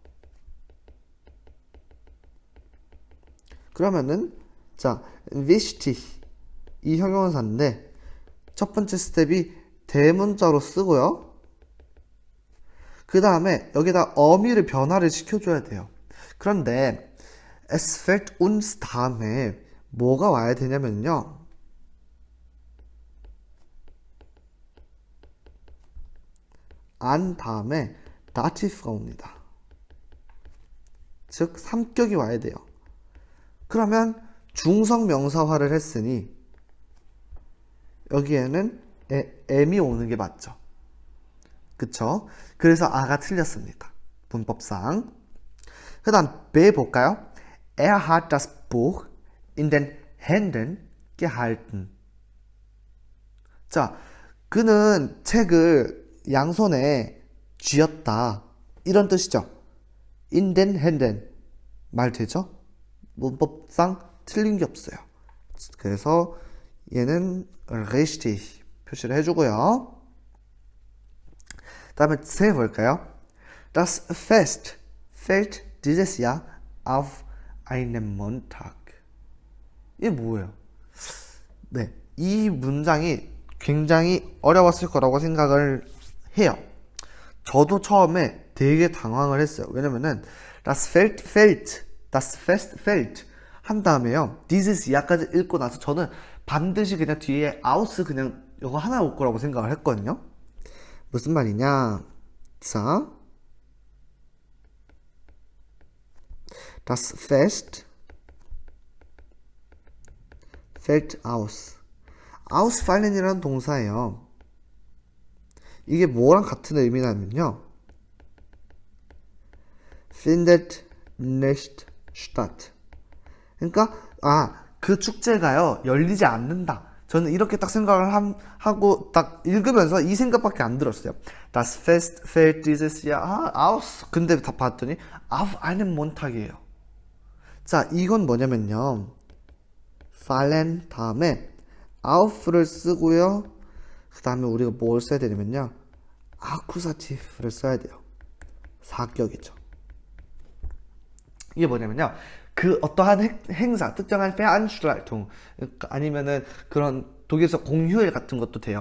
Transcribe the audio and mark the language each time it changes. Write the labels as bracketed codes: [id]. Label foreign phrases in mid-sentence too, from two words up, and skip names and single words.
[ko] 그러면은, 자, wichtig 이 형용사인데 첫 번째 스텝이 대문자로 쓰고요. 그 다음에 여기다 어미를 변화를 시켜줘야 돼요. 그런데 [de] es fällt uns [ko] 다음에 뭐가 와야 되냐면요, an 다음에 dativ가 옵니다. 즉 3격이 와야 돼요. 그러면 중성 명사화를 했으니 여기에는 m이 오는 게 맞죠. 그쵸? 그래서 A가 틀렸습니다. 문법상. 그 다음 B 볼까요? [de] Er hat das Buch in den Händen gehalten. [ko] 자, 그는 책을 양손에 쥐었다, 이런 뜻이죠. [de] in den Händen 말 되죠? [ko] 문법상 틀린 게 없어요. 그래서 얘는 richtig 표시를 해주고요. 다음에 C 볼까요? [de] Das Fest fällt dieses Jahr auf einen Montag. [ko] 이게 뭐예요? 네, 이 문장이 굉장히 어려웠을 거라고 생각을 해요. 저도 처음에 되게 당황을 했어요. 왜냐면은 [de] das Fest fällt [ko] 한 다음에요, [de] dieses Jahr [ko] 까지 읽고 나서 저는 반드시 그냥 뒤에 aus 그냥 이거 하나 올 거라고 생각을 했거든요. 무슨 말이냐? 자, [de] das Fest fällt aus. [ko] ausfallen이라는 동사예요. 이게 뭐랑 같은 의미냐면요, [de] findet nicht statt. [ko] 그러니까 그 축제가요, 열리지 않는다. 저는 이렇게 딱 생각을 하고 딱 읽으면서 이 생각밖에 안 들었어요. [de] Das Fest fällt dieses Jahr aus. [ko] 근데 다 봤더니 [de] auf einen Montag [ko] 이에요. 자, 이건 뭐냐면요. fallen 다음에 auf를 쓰고요. 그 다음에 우리가 뭘 써야 되냐면요. accusative를 써야 돼요. 사격이죠. 이게 뭐냐면요. 그 어떠한 행사, 특정한 Veranstaltung 아니면은 그런 독일에서 공휴일 같은 것도 돼요.